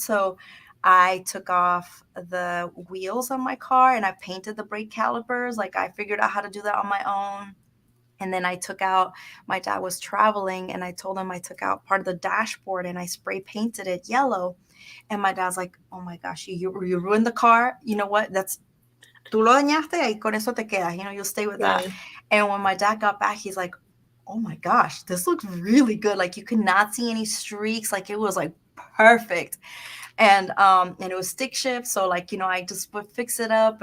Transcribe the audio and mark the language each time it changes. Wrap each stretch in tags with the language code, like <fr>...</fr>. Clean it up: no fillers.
<en>So I took off the wheels on my car and I painted the brake calipers. Like, I figured out how to do that on my own. And then I took out, my dad was traveling, and I told him I took out part of the dashboard and I spray painted it yellow. And my dad's like, oh my gosh, you ruined the car. You know what?</en> <es>Tú lo dañaste y con eso te quedas.</es> <en>You'll stay with that. Yeah. And when my dad got back, he's like, oh my gosh, this looks really good. Like, you could not see any streaks. Like, it was like perfect. And it was stick shift, so like, I just would fix it up.</en>